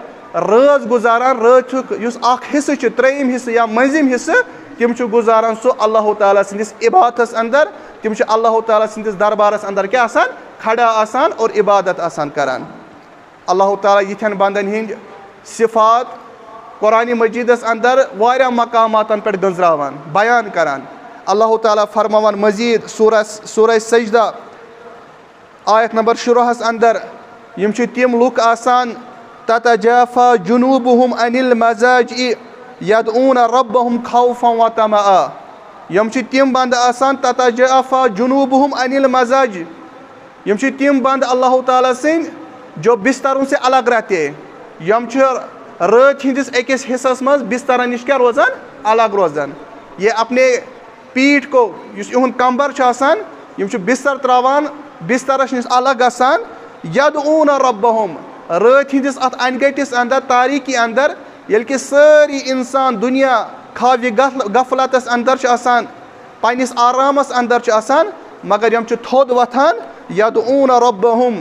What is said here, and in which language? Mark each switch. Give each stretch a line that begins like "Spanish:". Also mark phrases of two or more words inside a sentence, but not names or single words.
Kashmiri: رٲژ گُزاران رٲژُک یُس اکھ حصہٕ چھُ ترٛیٚیِم حصہٕ یا مٔنٛزِم حصہٕ تِم چھِ گُزاران سُہ اللہ تعالیٰ سٕنٛدِس عبادتس انٛدر تِم چھِ اللہ تعالیٰ سٕنٛدِس دربارس انٛدر کیٛاہ آسان کھڑا آسان اور عبادت آسان کران اللہ تعالیٰ یِتھٮ۪ن بنٛدن ہٕنٛدۍ صفات قرآنِ مجیٖدس انٛدر واریاہ مقاماتن پٮ۪ٹھ گٔنٛزراوان بیان کران اللہ تعالیٰ فرماوان مزیٖد سورہ سجدہ آیت نمبر 16 انٛدر یِم چھِ تِم لُکھ آسان
Arabic: تتجافا جنوبہم عن المضاجع یدعون ربہم خوفا وطمعا
Kashmiri: یِم چھِ تِم بنٛدٕ آسان
Arabic: تتجافا جنوبہم عن المضاجع
Kashmiri: یِم چھِ تِم بنٛدٕ اللہ تعالیٰ سٕنٛدۍ
Urdu: جو بستروں سے الگ رہتے
Kashmiri: یِم چھِ رٲژ ہٕنٛدِس أکِس حصس منٛز بسترن نِش کیٛاہ روزان الگ روزان
Urdu: یہ اپنے پیٖٹھ کو
Kashmiri: یُس یِہُنٛد کمبر چھُ آسان یِم چھِ بستر تراوان بسترس نِش الگ گژھان
Arabic: یدعون ربہم
Kashmiri: رٲژ ہٕنٛدِس اتھ انہِ گٔٹِس انٛدر تاریٖکی انٛدر ییٚلہِ کہِ سٲری انسان دُنیا خاوِ غفلتس انٛدر چھِ آسان پننِس آرامس انٛدر چھِ آسان مگر یِم چھِ تھوٚد وۄتھان
Arabic: یدعون ربہم